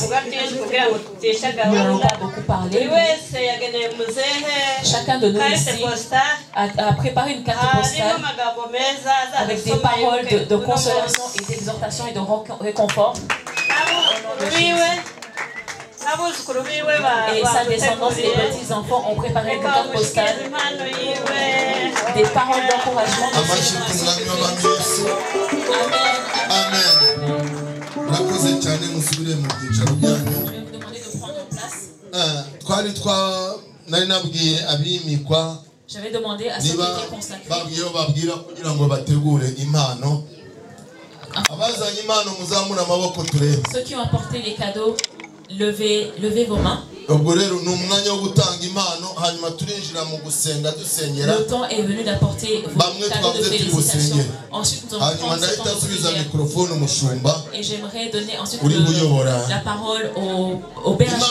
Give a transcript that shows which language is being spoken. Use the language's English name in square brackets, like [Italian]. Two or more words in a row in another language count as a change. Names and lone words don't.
[French] Nous n'allons pas beaucoup parler. Chacun de nous ici a préparé une carte postale avec des paroles de consolation et d'exhortation et de réconfort. Et sa descendance et les petits-enfants ont préparé une carte postale, des paroles d'encouragement. Amen. [Kinyarwanda] Murakoze cyane musubire mu byicaro byanyu. Nari nabwiye abimikwa [French] J'avais demandé à ceux qui étaient consacrés. [Kinyarwanda] babwira kugira ngo bategure impano. Abazanye impano muzamura amaboko turebe. [French] Ceux qui ont apporté les cadeaux, levez vos mains. Le temps est venu d'apporter vos cadeaux de félicitations. Ensuite, nous allons prendre ce temps de prière. Et j'aimerais donner ensuite la parole au berger.